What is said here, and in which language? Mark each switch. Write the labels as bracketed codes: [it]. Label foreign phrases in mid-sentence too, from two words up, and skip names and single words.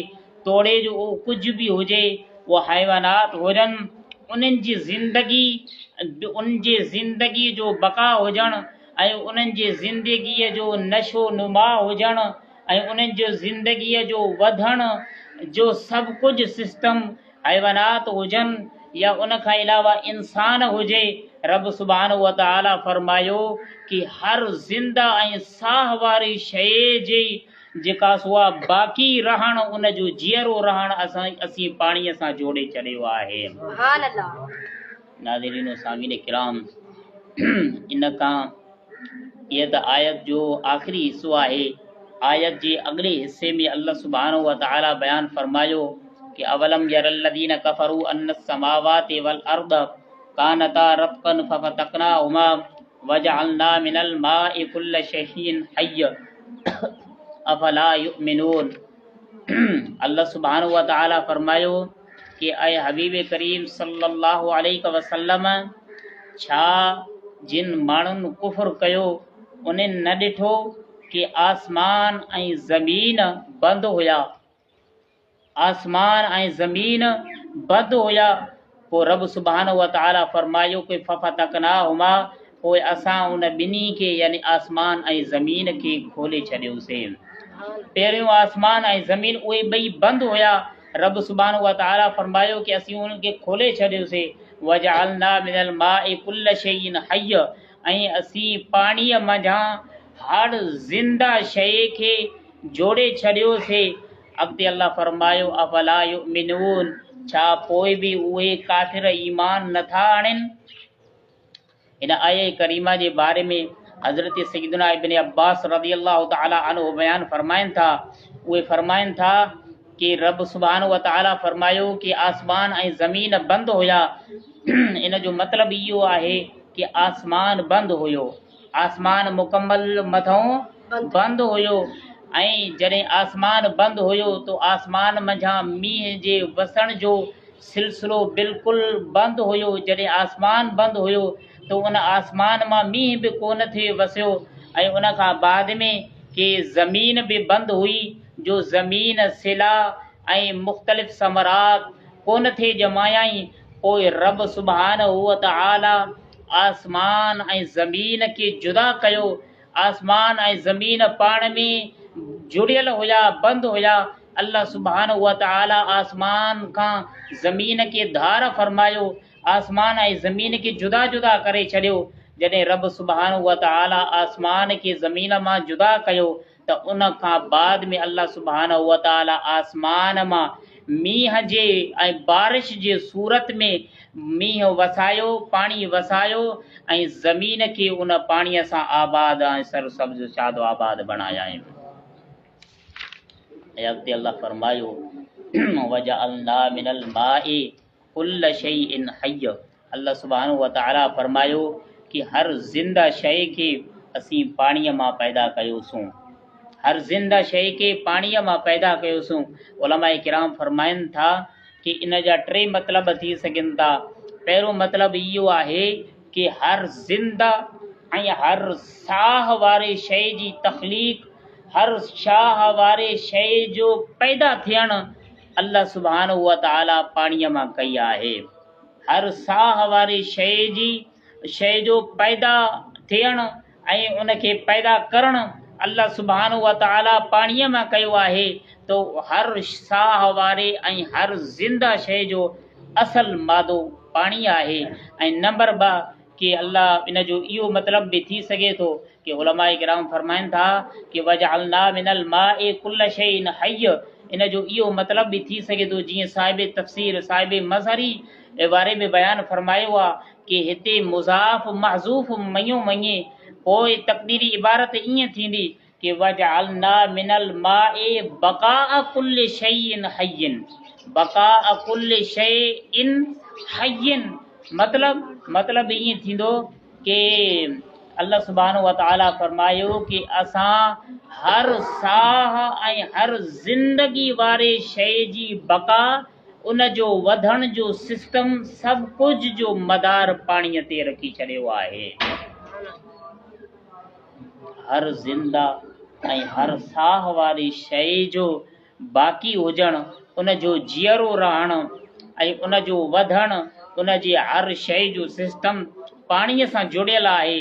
[sd] तोड़े जो उहो कुझु बि हुजे, उहो हैवानात हुजनि, उन्हनि जी ज़िंदगी जो बका हुजणु ऐं उन्हनि जी ज़िंदगीअ जो नशो नुमा हुजणु ऐं उन्हनि जो ज़िंदगीअ जो वधणु जो सभु कुझु सिस्टम हैवानात हुजनि या उन खां अलावा इंसान हुजे। रब [ar] سبحانه وتعالى [sd] फरमायो कि हर ज़िंदा ऐं साह वारी शइ जी जेका सुआ बाक़ी रहणु, उन जो जीअरो रहणु असीं पाणीअ सां जोड़े छॾियो आहे। नाज़रीन सामीन किराम, इन खां इहा त आयत जो आख़िरी हिसो आहे। आयत जे अॻिले हिसे में अल्लाह [ar] سبحانه وتعالى [sd] बयान फरमायो कि [ar] أولم ير الذين كفروا أن السماوات والأرض كانتا رتقا ففتقناهما وجعلنا من الماء كل شيء حي أفلا يؤمنون. [sd] अल्लाह [ar] سبحانه وتعالى [sd] फरमायो कि ऐं हबीब करीम [ar] صلى الله عليه وسلم, [sd] छा जिन माण्हुनि कुफ़्र कयो उन्हनि न ॾिठो कि आसमान ऐं ज़मीन बंदि हुया, आसमान ऐं ज़मीन बंदि हुया। पोइ रब [ar] سبحانه وتعالى [sd] फरमायो कि फफतकनाहुमा, पोइ असां उन ॿिन्ही खे यानी आसमान ऐं ज़मीन खे खोले छॾियोसीं। पहिरियों आसमान ऐं ज़मीन उहे ॿई बंदि हुया। रब [ar] سبحانه وتعالى [sd] फरमायो कि असीं उनखे खोले छॾियोसीं। [ar] وجعلنا من الماء كل شيء حي, [sd] ऐं असीं पाणीअ मंझां हर ज़िंदा शइ खे जोड़े छॾियोसीं। अॻिते अल्लाह फरमायो [ar] أفلا يؤمنون, [sd] छा पोइ बि उहे काफ़िर ईमान नथा आणनि। इन आये करीमा जे बारे में हज़रत सैयदना इब्न अब्बास [ar] رضي الله تعالى عنه [sd] बयान फरमाइनि था। उहे फरमाइनि था कि रब [ar] سبحانه وتعالى [sd] फरमायो कि आसमान ऐं ज़मीन बंदि हुया। इन जो मतिलबु इहो आहे कि आसमान बंदि हुयो, आसमान मुकम्मल मथां बंदि हुयो। ऐं जॾहिं आसमान बंदि हुयो त आसमान मंझां मींहं जे वसण जो सिलसिलो बिल्कुलु बंदि हुयो। जॾहिं आसमान बंदि हुयो त उन आसमान मां मींहं बि कोन थिए वसियो। ऐं उन खां बाद में कि ज़मीन बि बंदि हुई, जो ज़मीन सिला ऐं मुख़्तलिफ़ समरात कोन थिए ॼमायाई। पोइ रब [ar] سبحانه وتعالى [sd] आसमान ऐं ज़मीन खे जुदा कयो। आसमान ऐं ज़मीन पाण में जुड़ियल हुया, बंदि हुया। अल्लाह [ar] سبحانه وتعالى [sd] आसमान खां ज़मीन खे धार फरमायो, आसमान ऐं ज़मीन खे जुदा जुदा करे छॾियो। जॾहिं रब [ar] سبحانه وتعالى [sd] आसमान खे ज़मीन मां जुदा कयो त उन खां बाद में अल्लाह [ar] سبحانه وتعالى [sd] आसमान मां मींहं जे ऐं बारिश जे सूरत में मींहं वसायो, पाणी वसायो ऐं ज़मीन खे उन पाणीअ सां आबाद ऐं सरसब्ज़ शादो आबाद बणाया आहिनि। ऐं अॻिते अल्लाह फरमायो [ar] وجعلنا من الماء كل شيء حي. [sd] अल्लाह [ar] سبحانه وتعالى [sd] फरमायो कि हर ज़िंदा शइ खे असीं पाणीअ मां पैदा कयोसीं, हर ज़िंदा शइ खे पाणीअ मां पैदा कयोसीं। उलमाए किराम फरमाइनि था कि इन जा टे मतिलब थी सघनि था। पहिरियों मतिलबु इहो आहे कि हर ज़िंदा ऐं हर साह वारे शइ जी तख़लीक़, हर शाह वारे शइ जो पैदा थियणु अल्लाह [ar] سبحانه وتعالى [sd] पाणीअ मां कई आहे। हर साह वारी शइ जो पैदा थियणु ऐं उनखे पैदा करणु अल्लाह [ar] سبحانه وتعالى [sd] पाणीअ मां कयो आहे। तो हर साह वारे ऐं हर ज़िंदा शइ जो असल मादो पाणी आहे। ऐं नंबर 2 कि अल्लाह इन जो इहो मतिलब बि थी सघे थो कि उलमाए किराम फरमाइनि था कि [ar] وجعلنا من الماء كل شيء حي. [sd] इन जो इहो मतिलब बि थी सघे थो जीअं साहिब तफ़सीर साहिब मज़हरी वारे में बयानु फरमायो आहे कि हिते मुज़ाफ़ महज़ूफ़ मञो वञे, पोइ तक़दीरी इबारत ईअं थींदी कि [ar] وجعلنا من الماء بقاء كل شيء حي. بقاء كل شيء حي [sd] मतलब ईअं थींदो कि अल्लाह [ar] سبحانه وتعالى [sd] फरमायो कि असां हर साह ऐं हर ज़िंदगी वारे शइ जी बक़ा, उन जो वधण जो सिस्टम सभु कुझु जो मदार पाणीअ ते रखी छॾियो आहे। हर ज़िंदा ऐं हर साह वारी शइ जो बाक़ी हुजणु, उन जो जीअरो रहणु ऐं उन जो वधणु, उन जी हर शइ जो सिस्टम पाणीअ सां जुड़ियल आहे।